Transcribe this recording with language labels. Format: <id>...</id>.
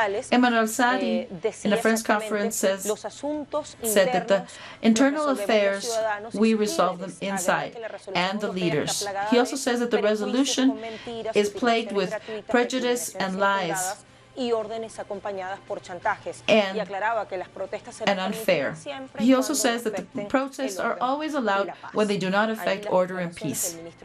<en>Emmanuel Sadi, in a French conference, said that the internal affairs, we resolve them inside, and the leaders. He also says that the resolution is plagued with prejudice and lies,</en> <es>y órdenes acompañadas por chantajes.</es> <en>And,</en> <es>y aclaraba que las protestas</es> <en>and unfair. He also says that the protests are always allowed when they do not affect order and peace.</en>